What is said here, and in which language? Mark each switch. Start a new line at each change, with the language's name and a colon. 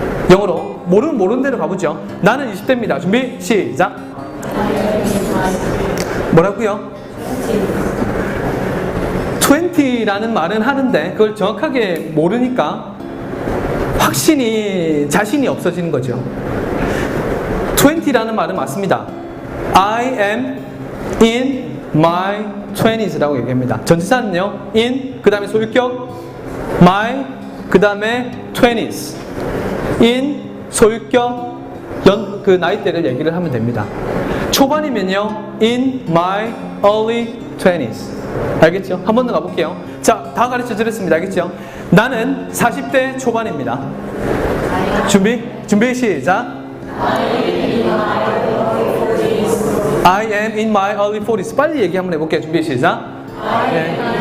Korean: 영어로 모르는 대로 가보죠. 나는 20대입니다. 준비 시작. 뭐라고요? 20라는 말은 하는데 그걸 정확하게 모르니까 확신이 자신이 없어지는 거죠. 20라는 말은 맞습니다.
English: I am in my 20s
Korean: 라고 얘기합니다. 전치사는요, in 그 다음에 소유격 my 그 다음에 20s. in 소유격 그 나이대를 얘기를 하면 됩니다. 초반이면요,
English: in my early 20s.
Korean: 알겠죠? 한 번 더 가볼게요. 자, 다 가르쳐 드렸습니다. 알겠죠? 나는 40대 초반입니다. 준비 시작.
English: I am in my early 40s.
Korean: 빨리 얘기 한번 해볼게요. 준비 시작. 네.